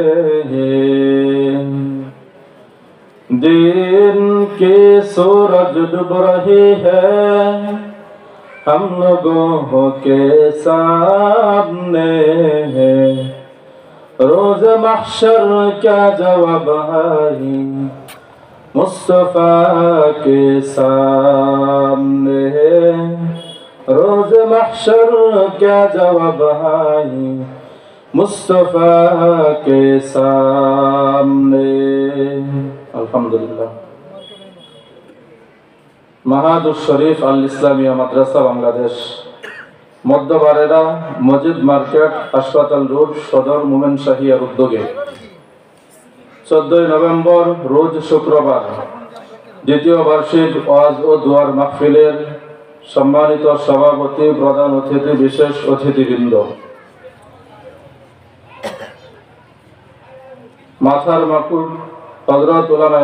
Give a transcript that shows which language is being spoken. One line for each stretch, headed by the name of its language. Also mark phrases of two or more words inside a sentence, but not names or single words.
Urdu: دین کے سورج ڈوب رہے ہیں ہم لوگوں کے سامنے روز محشر کیا جواب ہے مصطفیٰ کے سامنے روز محشر کیا جواب ہے مصطفیٰ کے سامنے
Bangla: আলহামদুলিল্লাহ মাহাদুর শরীফ আল ইসলামিয়া মাদ্রাসা বাংলাদেশ মধ্যবারেরা মসজিদ মার্কেট হাসপাতাল রোড সদর মোমেনশাহিয়ার উদ্যোগে 14 নভেম্বর রোজ শুক্রবার দ্বিতীয় বার্ষিক ওয়াজ ও দুয়ার মাহফিলের সম্মানিত সভাপতি প্রধান অতিথি বিশেষ অতিথিবৃন্দ মাথার মাকুর হযরত উলামায়ে